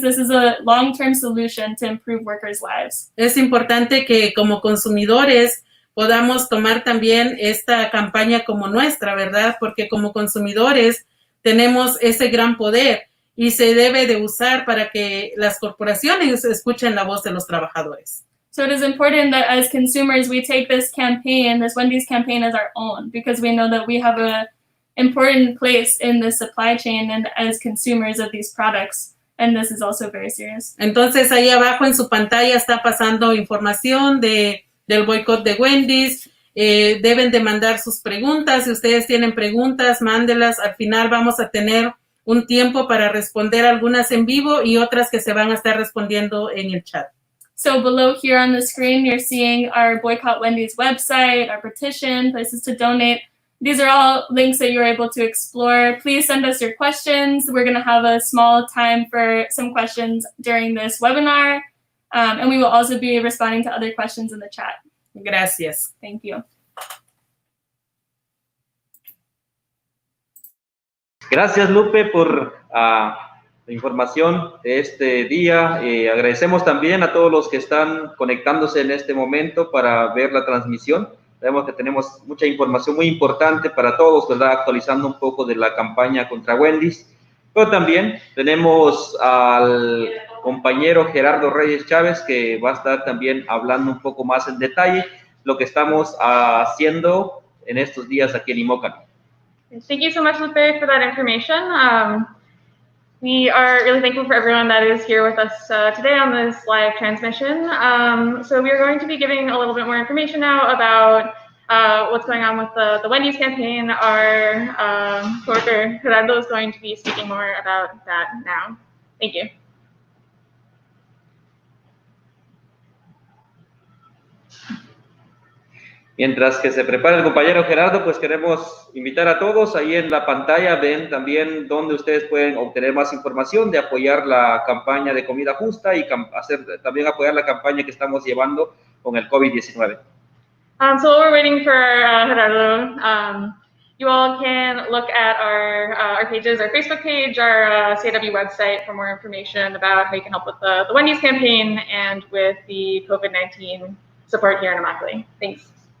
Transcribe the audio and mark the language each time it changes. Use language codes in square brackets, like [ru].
[en] This is a long-term solution to improve workers' lives. [es] Es importante que como consumidores podamos tomar también esta campaña como nuestra, ¿verdad? Porque como consumidores tenemos ese gran poder y se debe de usar para que las corporaciones escuchen la voz de los trabajadores. [en] So it is important that as consumers, we take this campaign, this Wendy's campaign, as our own, because we know that we have an important place in the supply chain and as consumers of these products. And this is also very serious. [es] Entonces, ahí abajo en su pantalla está pasando información del boicot de Wendy's. Deben de mandar sus preguntas. Si ustedes tienen preguntas, mándelas. Al final vamos a tener un tiempo para responder algunas en vivo y otras que se van a estar respondiendo en el chat. [en] So below here on the screen, you're seeing our Boycott Wendy's website, our petition, places to donate. These are all links that you're able to explore. Please send us your questions. We're going to have a small time for some questions during this webinar. And we will also be responding to other questions in the chat. [es] Gracias. [en] Thank you. [es] Gracias, Lupe, por la información de este día. Agradecemos también a todos los que están conectándose en este momento para ver la transmisión. Sabemos que tenemos mucha información muy importante para todos, ¿verdad? Actualizando un poco de la campaña contra Wendy's. Pero también tenemos al compañero Gerardo Reyes Chávez, que va a estar también hablando un poco más en detalle lo que estamos haciendo en estos días aquí en Immokalee. [en] Thank you so much, Lupe, for that information. We are really thankful for everyone that is here with us today on this live transmission. So we are going to be giving a little bit more information now about what's going on with the Wendy's campaign. Our coworker Gerardo is going to be speaking more about that now. Thank you. [es] Mientras que se prepara el compañero Gerardo, pues queremos invitar a todos, ahí en la pantalla ven también donde ustedes pueden obtener más información de apoyar la campaña de comida justa y también apoyar la campaña que estamos llevando con el COVID-19. [en] So while we're waiting for Gerardo, you all can look at our pages, our Facebook page, our CAW website for more information about how you can help with the Wendy's campaign and with the COVID-19 support here in Immokalee. Thanks.